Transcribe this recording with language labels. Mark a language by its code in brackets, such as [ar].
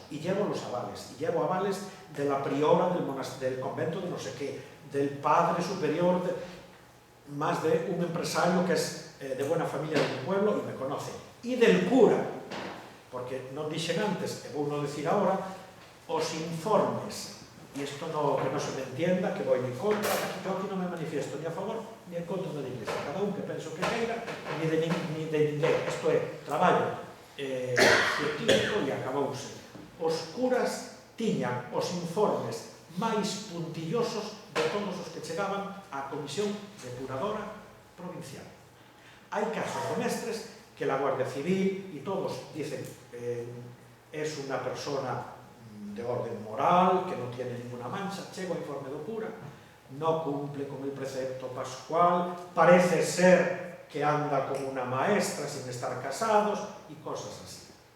[es] Y llevo los avales, y llevo avales de la priora del convento de no sé qué, del padre superior, más de un empresario que es de buena familia de mi pueblo y me conoce, y del cura, porque [gl] non dixen antes, e vou non [es] decir ahora, os informes, [gl] e isto que non [es] se me entienda, que voy en contra, yo aquí non me manifiesto ni a favor ni en contra da Iglesia, [gl] cada un que penso que queira, ni de ninguén. Isto é traballo científico e acabouse. Os curas tiñan os informes máis puntillosos de todos os que chegaban á Comisión Depuradora Provincial. [es] Hai casos de mestres que la Guardia Civil y todos dicen es una persona de orden moral, que no tiene ninguna mancha, [gl] chego a informe do cura, [es] no cumple con el precepto pascual, parece ser que anda como una maestra sin estar casados y cosas así.